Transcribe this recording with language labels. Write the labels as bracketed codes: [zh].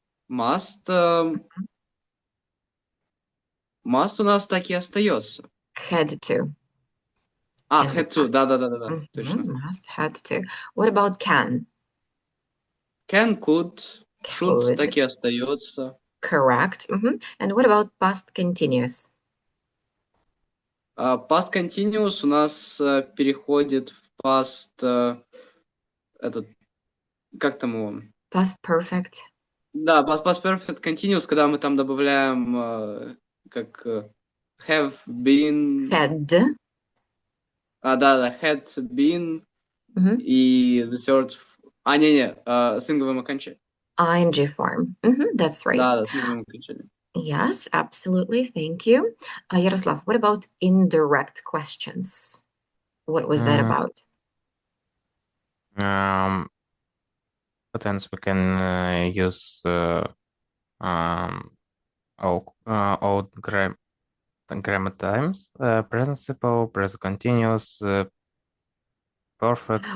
[ru] Must must у нас так и остается. [en] Had to. Had to, [ru] да, точно. [en] Must, had to. What about can? Can, could, should [ru] так и остается. [en] Correct. And what about past continuous? [ru] Past continuous у нас переходит в past этот, как там его? [en] Past perfect. [ru] Да, past perfect continuous, когда мы там добавляем как have been. [en] Had. Да, had been и the third. [ru] Не, с инговым окончанием. [en] ING form. That's right. [ru] Да, с инговым окончанием. [en] Yes, absolutely. Thank you. Yaroslav, what about indirect questions? What was that about? What else we can use old grammar times, present simple, present continuous, perfect.